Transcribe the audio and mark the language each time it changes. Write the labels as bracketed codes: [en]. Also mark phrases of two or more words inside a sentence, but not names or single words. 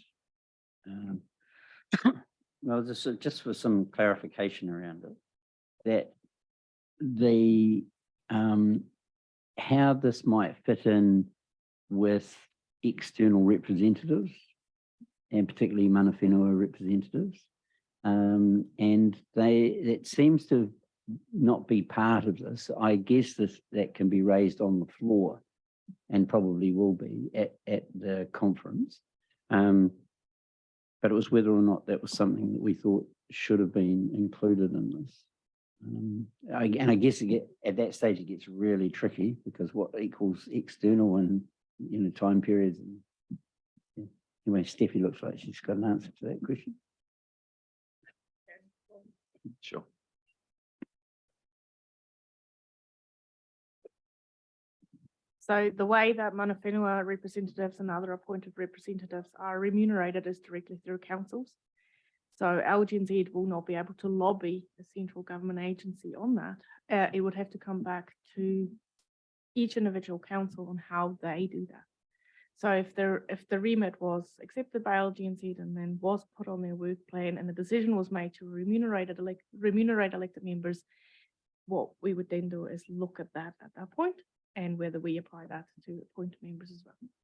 [en] Well, this is just for some clarification around it, that the how this might fit in with external representatives, and particularly [mi] mana whenua [en] representatives, and it seems to not be part of this. I guess that can be raised on the floor, and probably will be at the conference. But it was whether or not that was something that we thought should have been included in this. And I guess at that stage it gets really tricky, because what equals external and time periods. And, anyway, Steffi looks like she's got an answer to that question. Sure. So the way that [mi] mana whenua [en] representatives and other appointed representatives are remunerated is directly through councils. So LGNZ will not be able to lobby the central government agency on that. It would have to come back to each individual council on how they do that. So if the remit was accepted by LGNZ and then was put on their work plan, and the decision was made to remunerate elected members, what we would then do is look at that point, and whether we apply that to appointed members as well.